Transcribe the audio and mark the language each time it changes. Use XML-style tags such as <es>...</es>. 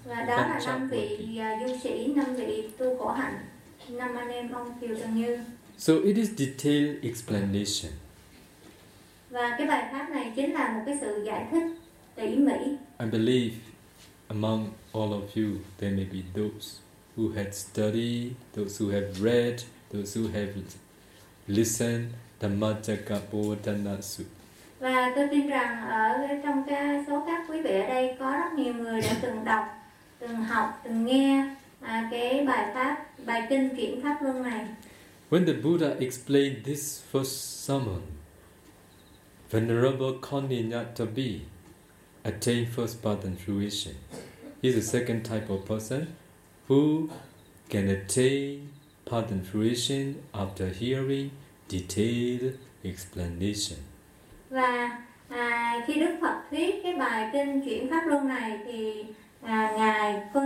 <vi>Và đó là năm vị du sĩ, năm vị tu khổ hạnh, năm anh em ông Kiều Trần Như.</vi> <en>So it is detailed explanation.</en> <vi>Và cái bài pháp này chính là một cái sự giải thích tỉ mỉ.</vi> <en>I believe among all of you, there may be those who had studied, those who have read, those who have listened Dhammacakkappavattana Sutta.</en> <vi>Và tôi tin rằng ở trong cái số các quý vị ở đây có rất nhiều người đã từng đọc, từng học, từng nghe cái bài pháp, bài kinh chuyển pháp luân này.</vi> <en>When the Buddha explained this first summon, Venerable Koninyattabi attained first path and fruition. He's the second type of person who can attain path and fruition after hearing detailed explanation.</en> <vi>Và khi Đức Phật thuyết cái bài kinh chuyển pháp luân này thì Ngài</vi>